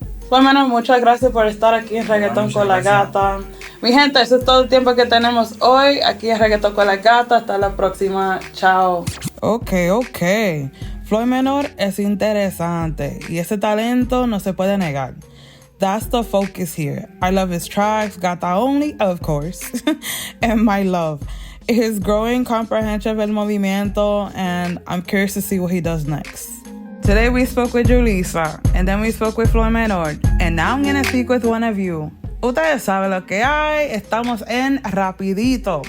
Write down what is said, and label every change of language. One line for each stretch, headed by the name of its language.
Spanish: Bueno, muchas gracias por estar aquí en Reggaeton Con La Gata. Mi gente, eso es todo el tiempo que tenemos hoy aquí en Reggaeton Con La Gata. Hasta la próxima. Chao. Ok. Floyymenor es interesante y ese talento no se puede negar.
English: That's the focus here. I love his tracks, Gata only, of course, and my love. His growing comprehension del movimiento, and I'm curious to see what he does next. Today we spoke with Julyssa, and then we spoke with Floyymenor, and now I'm gonna speak with one of you.
Spanish: Ustedes saben lo que hay, estamos en Rapidito.